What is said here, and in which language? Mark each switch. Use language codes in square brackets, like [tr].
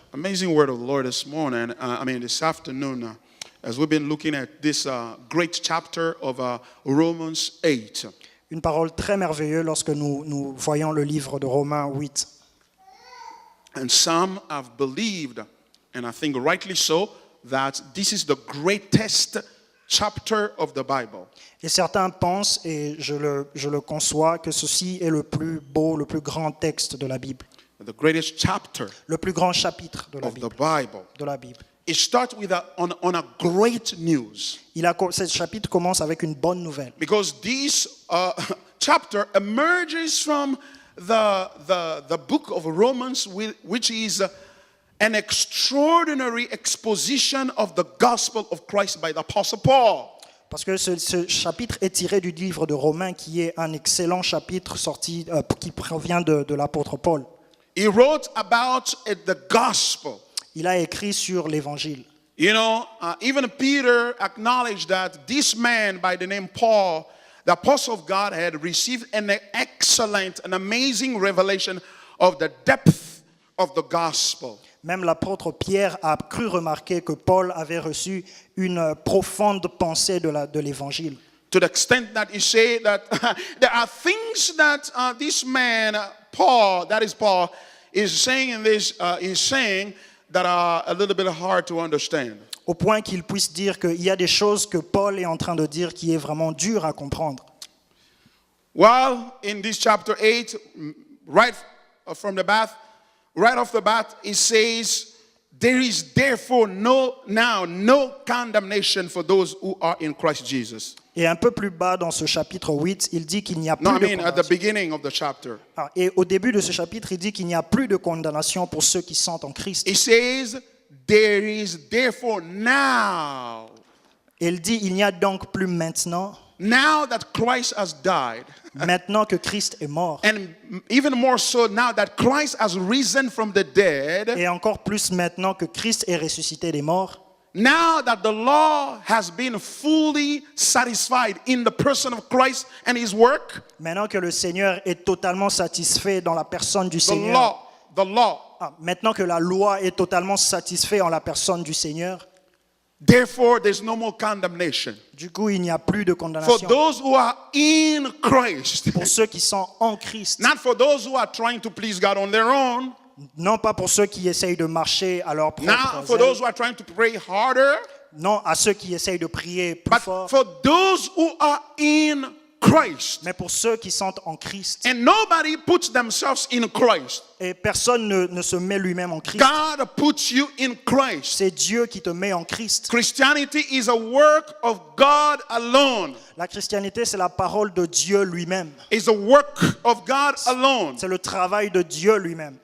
[en] Amazing word of the Lord this morning. This afternoon, as we've been looking at this great chapter of Romans 8. [fr] Une parole très merveilleuse lorsque nous voyons le livre de Romains 8. [en] And some have believed, and I think rightly so, that this is the greatest chapter of the Bible. [fr] Et certains pensent, et je le conçois, que ceci est le plus beau, le plus grand texte de la Bible. [en] The greatest chapter [fr] le plus grand chapitre de la [en] of Bible. The Bible. [fr] De la Bible. [en] It starts with on a great news. [fr] Ce chapitre commence avec une bonne nouvelle. [en] Because this chapter emerges from the book of Romans, which is an extraordinary exposition of the gospel of Christ by the Apostle Paul. [fr] Parce que ce chapitre est tiré du livre de Romains, qui est un excellent chapitre sorti, qui provient de l'apôtre Paul. [en] He wrote about the gospel. [fr] Il a écrit sur l'évangile. [en] You know, even Peter acknowledged that this man by the name Paul, the apostle of God, had received an excellent, an amazing revelation of the depth of the gospel. [fr] Même l'apôtre Pierre a cru remarquer que Paul avait reçu une profonde pensée de l'évangile. [en] To the extent that he said that there are things that this man, Paul, that is Paul, is saying in this, is saying that are a little bit hard to understand. [fr] Au point qu'il puisse dire qu'il y a des choses que Paul est en train de dire qui est vraiment dur à comprendre. [en] Well, in this chapter 8, right off the bat, it says, there is therefore no condemnation for those who are in Christ Jesus. [fr] Et un peu plus bas dans ce chapitre 8, il dit qu'il n'y a plus [en] No, I [fr] de [en] mean at the [fr] condamnation. [en] beginning of the chapter. [fr] Et au début de ce chapitre, il dit qu'il n'y a plus de condamnation pour ceux qui sont en Christ. [en] It says, there is therefore now, [fr] Et il dit, il n'y a donc plus maintenant, [en] now that Christ has died, [fr] maintenant que Christ est mort. [en] and even more so now that Christ has risen from the dead, [fr] Et encore plus maintenant que Christ est ressuscité des morts. [en] now that the law has been fully satisfied in the person of Christ and his work, [fr] Maintenant que le Seigneur est totalement satisfait dans la personne du Seigneur. [en] the law, [fr] Maintenant que la loi est totalement satisfaite en la personne du Seigneur. [en] therefore there's no more condemnation. [fr] Du coup, il n'y a plus de [en] For [fr] condamnation [en] those who are in Christ, [fr] pour ceux qui sont en Christ. [en] not for those who are trying to please God on their own, [fr] Non pas pour ceux qui essayent de marcher à leur [en] not [fr] propre [en] for those who are trying to pray harder, [fr] non à ceux qui essayent de prier plus [en] but [fr] fort, [en] for those who are in Christ. [fr] mais pour ceux qui sont en Christ. [en] And nobody puts themselves in Christ. [fr] Et personne ne se met lui-même en Christ. [en] God puts you in Christ. [fr] C'est Dieu qui te met en Christ. [en] Christianity is a work of God alone. [fr] La Christianité, c'est la parole de Dieu lui-même. [en] It's a work of God alone. [fr] C'est le travail de Dieu lui-même.